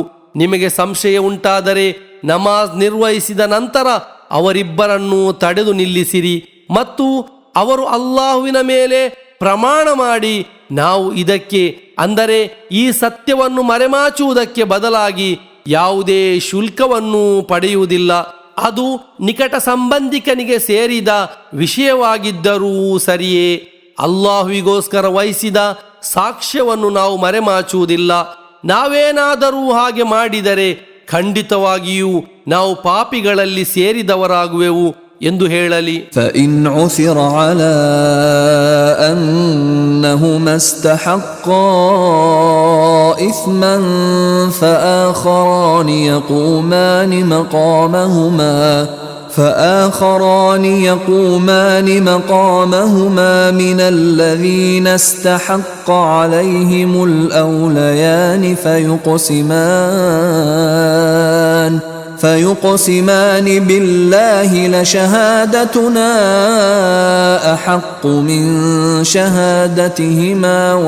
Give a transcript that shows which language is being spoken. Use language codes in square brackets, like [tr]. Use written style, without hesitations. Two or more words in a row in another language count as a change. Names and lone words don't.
[kn] ನಿಮಗೆ ಸಂಶಯ ಉಂಟಾದರೆ ನಮಾಜ್ ನಿರ್ವಹಿಸಿದ ನಂತರ ಅವರಿಬ್ಬರನ್ನು ತಡೆದು ನಿಲ್ಲಿಸಿರಿ ಮತ್ತು ಅವರು ಅಲ್ಲಾಹುವಿನ ಮೇಲೆ ಪ್ರಮಾಣ ಮಾಡಿ, ನಾವು ಇದಕ್ಕೆ ಅಂದರೆ ಈ ಸತ್ಯವನ್ನು ಮರೆಮಾಚುವುದಕ್ಕೆ ಬದಲಾಗಿ ಯಾವುದೇ ಶುಲ್ಕವನ್ನು ಪಡೆಯುವುದಿಲ್ಲ, ಅದು ನಿಕಟ ಸಂಬಂಧಿಕನಿಗೆ ಸೇರಿದ ವಿಷಯವಾಗಿದ್ದರೂ ಸರಿಯೇ. ಅಲ್ಲಾಹುವಿಗೋಸ್ಕರ ವಹಿಸಿದ ಸಾಕ್ಷ್ಯವನ್ನು ನಾವು ಮರೆಮಾಚುವುದಿಲ್ಲ. ನಾವೇನಾದರೂ ಹಾಗೆ ಮಾಡಿದರೆ ಖಂಡಿತವಾಗಿಯೂ ನಾವು ಪಾಪಿಗಳಲ್ಲಿ ಸೇರಿದವರಾಗುವೆವು ಎಂದು ಹೇಳಲಿ. [ar] فإن عثر على أنهما استحقا إثما فآخران يقومان مقامهما من الذين استحق عليهم الأوليان فيقسمان بالله لشهادتنا أحق من شهادتهما